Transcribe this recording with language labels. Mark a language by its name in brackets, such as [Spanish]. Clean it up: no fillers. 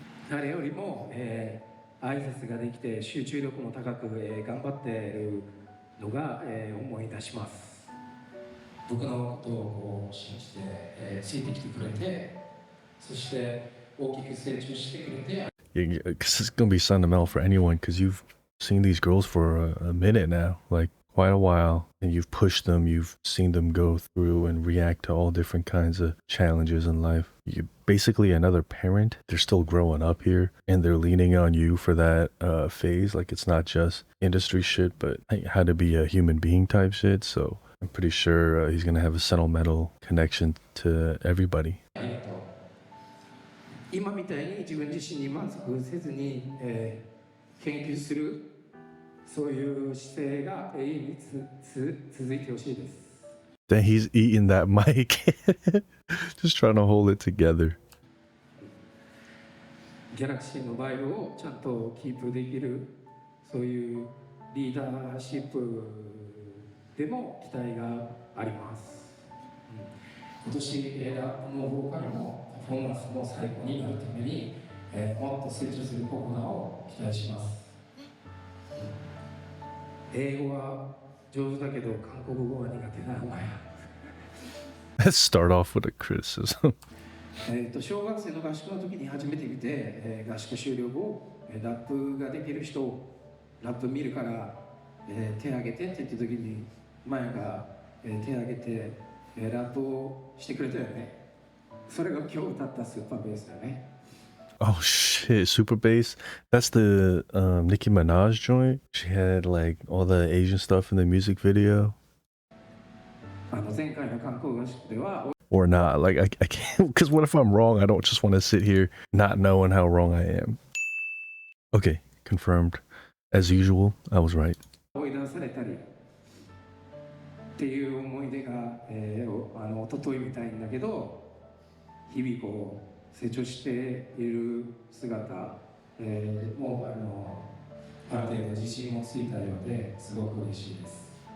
[Japanese] 誰よりも、挨拶ができて集中力も高く、頑張っているのが、思い出します。僕のことをこう信じて、ついてきてくれて、そして大きく成長してくれて。 [English] Yeah, because it's gonna be sentimental for anyone, because you've seen these girls for a minute now, like quite a while, and you've pushed them, you've seen them go through and react to all different kinds of challenges in life. You're basically another parent. They're still growing up here, and they're leaning on you for that phase. Like, it's not just industry shit, but how to be a human being type shit. So I'm pretty sure he's gonna have a sentimental connection to everybody. [Japanese] 今みたいに自分自身に満足せずに、研究するそういう姿勢が永遠に続いてほしいです。 [English] Then he's eating that mic, just trying to hold it together. [Japanese] ギャラクシーのバイブをちゃんとキープできるそういうリーダーシップでも期待があります。今年ラップのボーカルもパフォーマンスも最高になるために、もっと成長するココナを期待します。英語は上手だけど韓国語は苦手なお前。 [English] Let's start off with a criticism. [Japanese] 小学生の合宿の時に初めて見て、合宿終了後ラップができる人ラップ見るから、手挙げてって言った時にマヤが、手挙げて、ラップをしてくれたよね。それが今日歌ったスーパーベースだよね。 [English] Oh shit, Super Bass. That's the Nicki Minaj joint. She had like all the Asian stuff in the music video. [Japanese] 前回の観光合宿では [English] Or not. Like I can't, because what if I'm wrong? I don't just want to sit here not knowing how wrong I am. Okay, confirmed. As usual, I was right. [Japanese] 追い出されたりっていう思い出が、一昨日みたいんだけど日々こう成長している姿、もうある程度自信もついたようですごく嬉しいです。